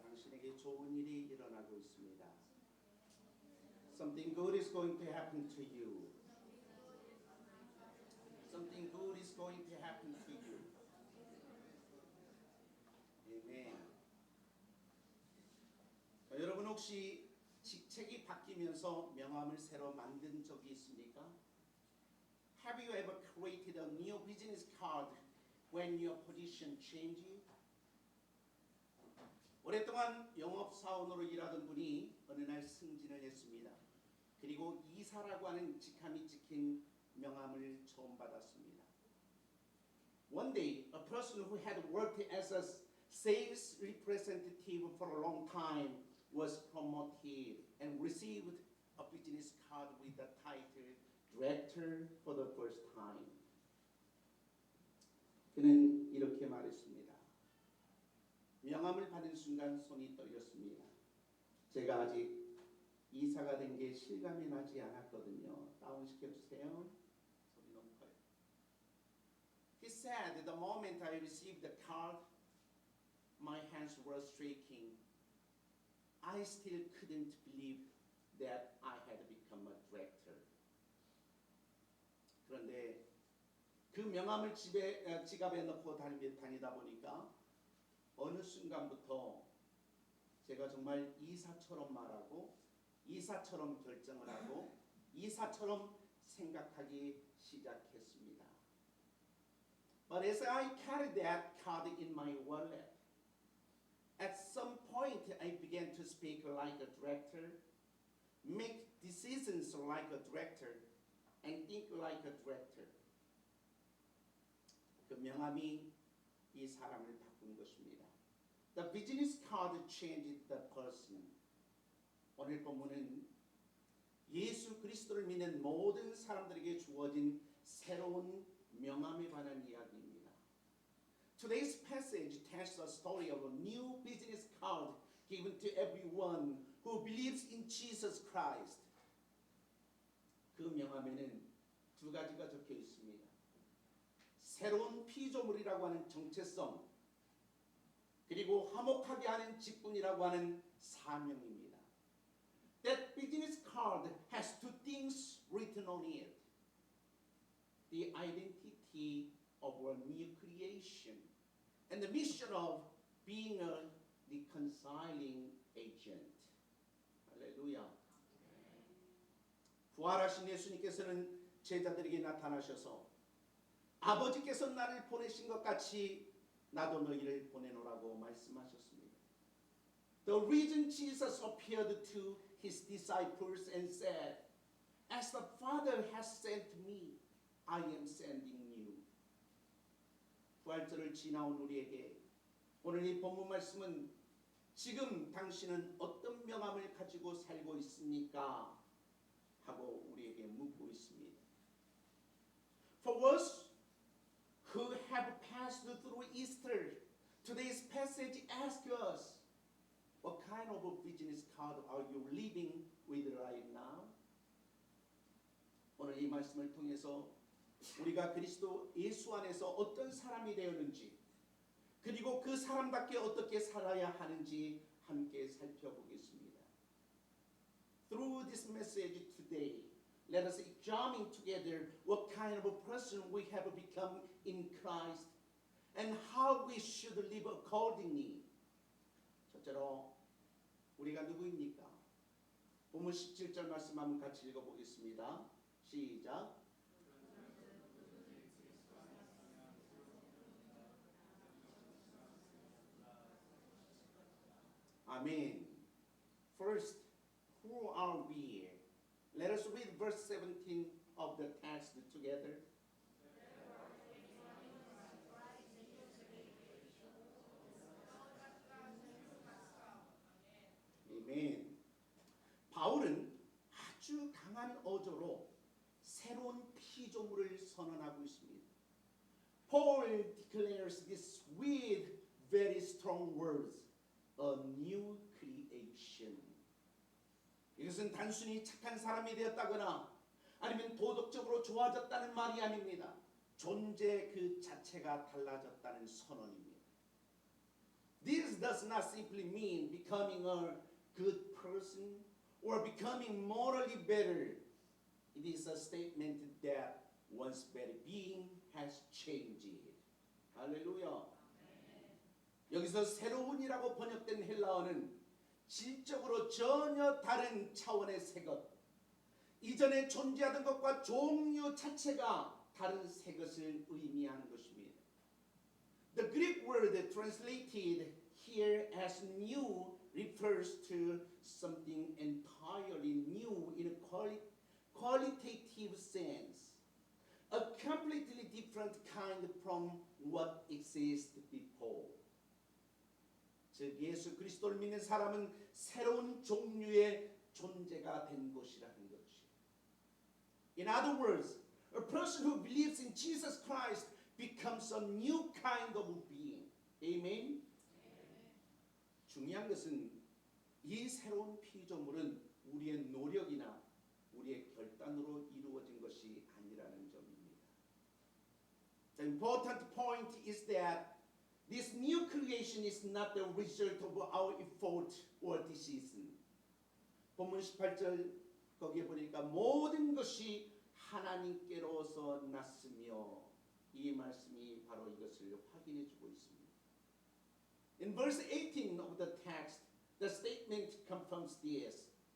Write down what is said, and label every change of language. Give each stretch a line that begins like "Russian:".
Korean: 당신에게 좋은 일이 일어나고 있습니다.
English: Something good is going to happen to you. Something good is going to happen to you.
Korean: 아멘. 여러분 혹시 직책이 바뀌면서 명함을 새로 만든 적이 있습니까?
English: Have you ever created a new business card when your position changed?
Korean: 오랫동안 영업사원으로 일하던 분이 어느 날 승진을 했습니다. 그리고 이사라고 하는 직함이 찍힌 명함을 처음 받았습니다.
English: One day, a person who had worked as a sales representative for a long time was promoted and received a business card with the title Director for the first time.
Korean: 그는 이렇게 말했습니다. 명함을 받은 순간 손이 떨렸습니다. 제가 아직 이사가 된 게 실감이 나지 않았거든요. 다운시켜주세요. 소리 너무 커요.
English: He said, the moment I received the card, my hands were shaking. I still couldn't believe that I had become a director.
Korean: 그런데 그 명함을 지갑에 넣고 다니다 보니까 어느 순간부터 제가 정말 이사처럼 말하고 이사처럼 결정을 하고 이사처럼 생각하기 시작했습니다.
English: But as I carried that card in my wallet, at some point I began to speak like a director, make decisions like a director, and think like a director.
Korean: 그 명함이 이 사람을 바꾼 것입니다.
English: The business card changed the person.
Korean: 오늘 본문은 예수 그리스도를 믿는 모든 사람들에게 주어진 새로운 명함에 관한 이야기입니다.
English: Today's passage tells a story of a new business card given to everyone who believes in Jesus Christ.
Korean: 그 명함에는 두 가지가 적혀 있습니다. 새로운 피조물이라고 하는 정체성, 그리고 화목하게 하는 직분이라고 하는 사명입니다.
English: That business card has two things written on it. The identity of a new creation and the mission of being a reconciling agent.
Korean: 할렐루야. 부활하신 예수님께서는 제자들에게 나타나셔서 아버지께서 나를 보내신 것 같이 나도 너희를 보내노라고 말씀하셨습니다.
English: The reason Jesus appeared to his disciples and said, As the Father has sent me, I am sending you.
Korean: 부활절을 지나온 우리에게 오늘 이 본문 말씀은 지금 당신은 어떤 명함을 가지고 살고 있습니까? 하고 우리에게 묻고 있습니다.
English: For us who have passed through Easter, today's passage asks us, what kind of a business card are you living with right now?
Korean: 오늘 이 말씀을 통해서 우리가 그리스도 예수 안에서 어떤 사람이 되었는지, 그리고 그 사람답게 어떻게 살아야 하는지 함께 살펴보겠습니다.
English: Through this message today, let us examine together what kind of a person we have become in Christ and how we should live accordingly.
Korean: 첫째로 우리가 누구입니까? 본문 17절 말씀 한번 같이 읽어보겠습니다. 시작.
English: 아멘. First, who are we? Let us read verse 17 of the text together.
Korean: 아멘. 바울은 아주 강한 어조로 새로운 피조물을 선언하고 있습니다.
English: Paul declares this with very strong words, a new creation.
Korean: 이것은 단순히 착한 사람이 되었다거나 아니면 도덕적으로 좋아졌다는 말이 아닙니다. 존재 그 자체가 달라졌다는 선언입니다.
English: This does not simply mean becoming a good person or becoming morally better. It is a statement that one's very being has changed. 할렐루야.
Korean: 여기서 새로운이라고 번역된 헬라어는 질적으로 전혀 다른 차원의 새 것, 이전에 존재하던 것과 종류 자체가 다른 새 것을 의미하는 것입니다.
English: The Greek word translated here as new refers to something entirely new in a qualitative sense, a completely different kind from what existed before.
Korean: 즉 예수 그리스도를 믿는 사람은 새로운 종류의 존재가 된 것이라는 것이.
English: In other words, a person who believes in Jesus Christ becomes a new kind of being. Amen.
Korean: 중요한 것은 이 새로운 피조물은 우리의 노력이나 우리의 결단으로 이루어진 것이 아니라는 점입니다.
English: The important point is that this new creation is not the result of our effort or decision.
Korean: 본문 18절 거기에 보니까 모든 것이 하나님께로서 났으며, 이 말씀이 바로 이것을 확인해 주고 있습니다.
English: In verse 18 of the text, the statement confirms this.